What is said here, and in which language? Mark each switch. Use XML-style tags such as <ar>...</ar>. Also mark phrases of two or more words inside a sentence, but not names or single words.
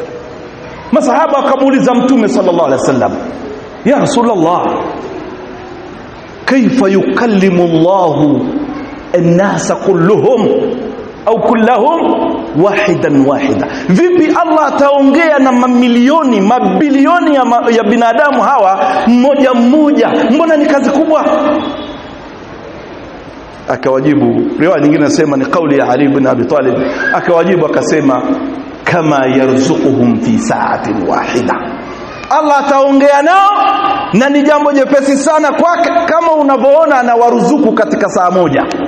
<sw>Masahaba wakamuuliza Mtume</sw> <ar>صلى الله عليه وسلم يا رسول الله كيف يكلم الله الناس كلهم أو كلهم واحدا واحدا,</ar> <sw>vipi Allah ataongea na mamilioni mabilioni ya binadamu hawa mmoja mmoja? Mbona ni kazi kubwa? Akawajibu, riwaya nyingine nasema ni kauli ya Ali ibn Abi Talib, akawajibu akasema,</sw> <ar>كما يرزقهم في ساعة واحدة,</ar> <sw>Allah ataongea nao na ni jambo jepesi sana kwake, kama unavyoona anawaruzuku katika saa moja.</sw>